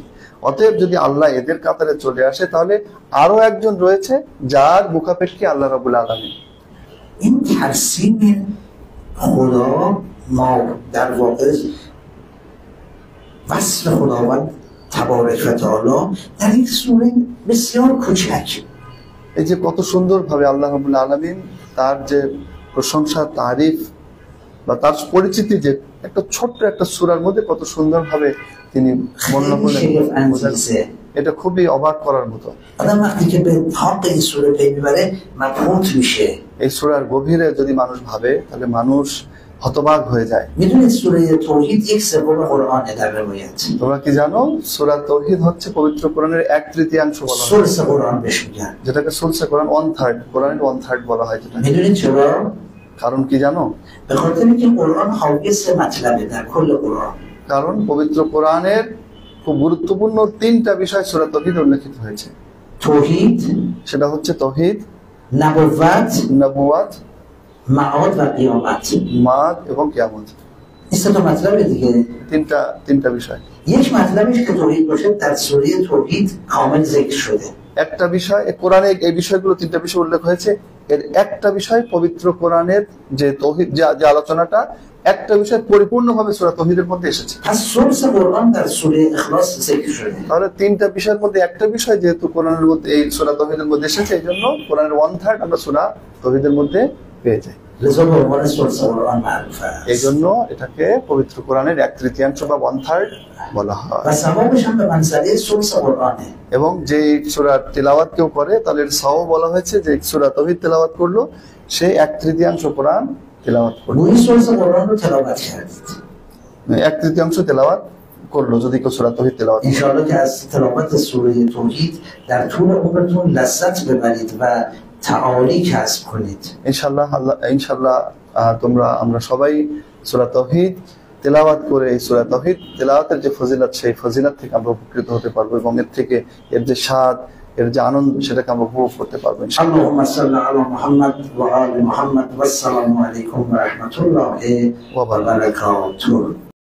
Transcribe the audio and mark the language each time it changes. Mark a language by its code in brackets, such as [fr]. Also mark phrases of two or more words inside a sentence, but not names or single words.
[bn] অতএব যদি আল্লাহ এদের কাতারে চলে আসে তাহলে আরো একজন রয়েছে যার মুখাপেক্ষী [ar] الله رب العالمين. [fa] این ترسیم خدا ما در واقع وصف خداوند [ar] تبارک و تعالی [fa] در این سوره بسیار کوچک. [bn] এই যে কত সুন্দর ভাবে [ar] الله رب العالمين [bn] তার যে প্রশংসা, তারিফ বা তার পরিচিতি, যে একটা ছোট্ট একটা সূরার মধ্যে কত সুন্দর ভাবে তিনি বর্ণনা করলেন, এটা খুবই অবাক করার মতো। [fa] آدم وقتی که به حق این سوره پی میبره مبهوت میشه. [bn] এই সূরার গভীরে যদি মানুষ ভাবে তাহলে মানুষ হতবাক হয়ে যায়। [fa] میدونید سوره توحید یک سوم قرآنه در روایت. [bn] তোমরা কি জানো সূরা তাওহীদ হচ্ছে পবিত্র কোরআনের 1/3 বলা হয়, [fa] سلس قرآن بهش میگن. [bn] যেটাকে সুলসে কোরআন, 1/3 কোরআনের 1/3 বলা হয়। যেটা [fa] میدونید چرا؟ [bn] কারণ কি জানো? [fa] به خاطر اینکه قرآن حاوی سه مطلبه در کل قرآن. [bn] কারণ পবিত্র কোরআনের খুব গুরুত্বপূর্ণ 3টা বিষয় সূরা তাওহীদ উল্লেখিত হয়েছে। [fa] توحید، [bn] সেটা হচ্ছে তাওহীদ, [fa] نبوت، [bn] নবুয়ত, [fa] معاد و قیامت. [bn] মাদ এবং কিয়ামত। [fa] این سه تا مطلب دیگه. [bn] তিনটা বিষয়। [fa] یک مطلبش که توحید باشه در سوره توحید کامل ذکر شده. [bn] একটা বিষয় কোরআনে এই বিষয়গুলো তিনটা বিষয় উল্লেখ হয়েছে, এর একটা বিষয় পবিত্র কোরআনের যে তৌহিদ যে আলোচনাটা একটা বিষয় পরিপূর্ণভাবে সূরা তৌহিদের মধ্যে এসেছে। [fa] پس ثلث قرآن در سوره اخلاص ذکر شده. [bn] তাহলে তিনটা বিষয়ের মধ্যে একটা বিষয় যেহেতু কোরআনের মধ্যে এই সূরা তৌহিদের মধ্যে এসেছে, এই জন্য কোরআনের 1/3 আমরা সূরা তৌহিদের মধ্যে পেয়ে যাই। [fa] لذا به عنوان ثلث قرآن معروف است. [bn] এই জন্য এটাকে পবিত্র কোরআনের 1/3 বা 1/3 বলা হয়। [fa] و ثوابش هم به منزله ثلث قرآنه. [bn] এবং যে সূরার তেলাওয়াত কেউ করে তাহলে এর সওয়াব বলা হয়েছে যে সূরা তৌহিদ তেলাওয়াত করলো সে 1/3 কোরআন তেলাওয়াত করলো। [fa] گویی ثلث قرآن رو تلاوت کردید. [bn] 1/3 তেলাওয়াত করলো যদি কেউ সূরা তৌহিদ তেলাওয়াত করে। [fa] انشاءالله که از تلاوت سوره توحید در طول عمرتون لذت ببرید و تعالی کسب کنید. [bn] ইনশাআল্লাহ আমরা সবাই সূরা তৌহিদ তেলাওয়াত করে এই সূরা তৌহিদ তেলাওয়াতের যে ফজিলত সেই ফজিলত থেকে আমরা উপকৃত হতে পারবো এবং এর থেকে এর যে স্বাদ এর যে আনন্দ সেটাকে আমরা উপভোগ করতে পারবো ইনশাআল্লাহ। [ar] اللهم صل على محمد وآل محمد والسلام عليكم ورحمة الله وبركاته.